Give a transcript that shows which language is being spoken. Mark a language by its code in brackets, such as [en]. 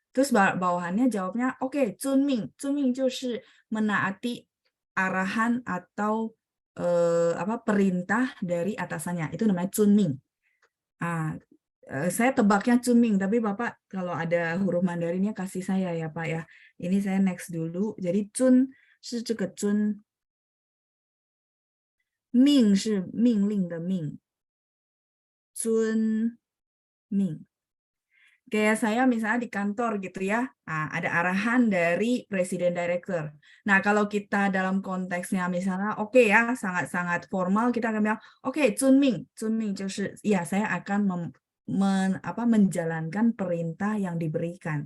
[id] Terus bawahannya jawabnya, oke, Zunming. Zunming [zh] 就是 [id] menaati arahan atau perintah dari atasannya. Itu namanya Zunming. Saya tebaknya Zunming, tapi Bapak kalau ada huruf Mandarinnya kasih saya ya Pak ya. Ini saya next dulu. Jadi [zh] Zun 是这个尊，命是命令的命，尊命。 [id] Kayak saya misalnya di kantor gitu ya, ada arahan dari presiden director. Nah, kalau kita dalam konteksnya misalnya oke ya, sangat-sangat formal, kita akan bilang, oke, Zunming. Zunming [zh] 就是, [id] ya saya akan menjalankan perintah yang diberikan.